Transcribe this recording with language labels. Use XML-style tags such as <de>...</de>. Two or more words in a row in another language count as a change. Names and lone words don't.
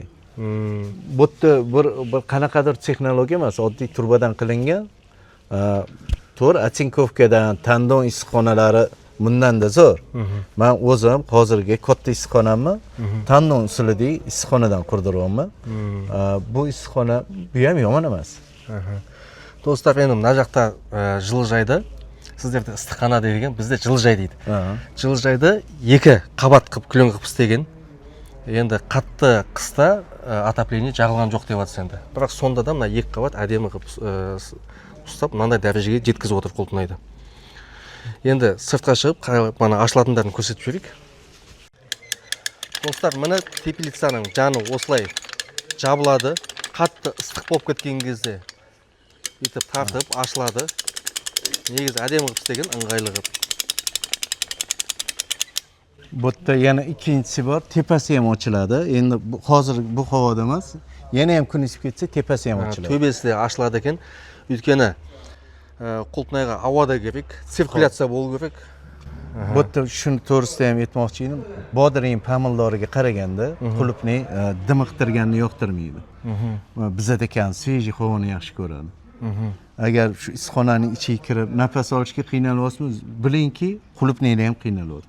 <uz>Bu yerda bir qanaqadir texnologiya emas, oddiy turbadan qilingan. To'g'ri, Atinkovkadan tandon issiqxonalari bundan-da zo'r. Men o'zim hozirgi katta issiqxonamni tandon usulida issiqxonadan qurdiryapman. Bu issiqxona bu ham yomon emas.</uz> <kk>Достар, енді мына жақта жылыжайды, сіздерде ыстықхана деген, бізде жылыжай дейді. Жылыжайды 2 қабат қып күлін қып істеген. Енді қатты қыста отопление жағылған жоқ деп жатыр енді. Бірақ сонда да мына 2 қабат әдемі қып ұстап, мынандай дәрежеге жеткізіп отыр Құлпынайды. Енді сыртқа шығып, мана ашылатындарын көрсетіп жіберейік. Достар, мына теплицаның жаны осылай жабылады. Қатты ыстық болып кеткен кезде бүйтіп тартып ашылады. Негізі әдемі қып істеген, ыңғайлы қып.</kk> <uz>Bu yerda yana ikkinchisi bor, tepasi ham ochiladi. Endi hozir bu havoda emas, yana ham kun isib ketsa tepasi ham ochiladi.</uz> <kk>Төбесі де ашылады екен. Өйткені Құлпынайға ауада керек, циркуляция болу керек.</kk> <uz>Bu yerda shuni to'g'risida ham aytmoqchi edim. Bodring pomidoriga qaraganda qulupnay dimiqtirganni yoqtirmaydi. Bizada ekan svejiy havoni yaxshi ko'radi. Agar shu issiqxonaning ichiga kirib nafas olishga qiynalyapsiz, bilingki, qulupnaylar ham qiynalyapti.</uz>